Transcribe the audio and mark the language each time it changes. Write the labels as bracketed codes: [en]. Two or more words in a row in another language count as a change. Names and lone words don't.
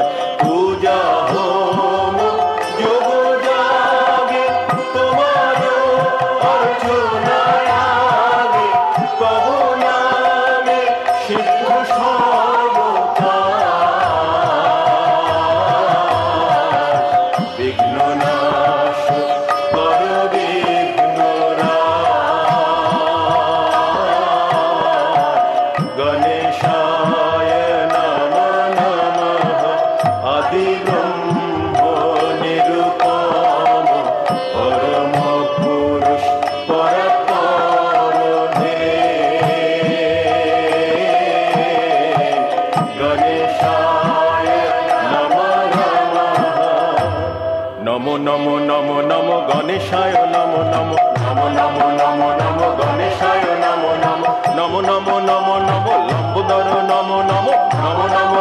[bn] পূজা হোম যোগ জাগে তোমারো অর্চনায় আগে তব নামে সিদ্ধ সর্বকাজ বিঘ্ন নাশ কর বিঘ্ন রাজ। [sa] গণেশায় নমো নমঃ [bn] আদিব্রহ্ম নিরূপম পরম পুরুষ পরৎপর হে। [sa] গণেশায় নমো নমঃ নমো নমো নমো নমো গণেশায় নমো নমো নমো নমো নমো নমো গণেশায় নমো নমো নমো নমো নমো নমো লম্বোদর নমো নমো নমো নমো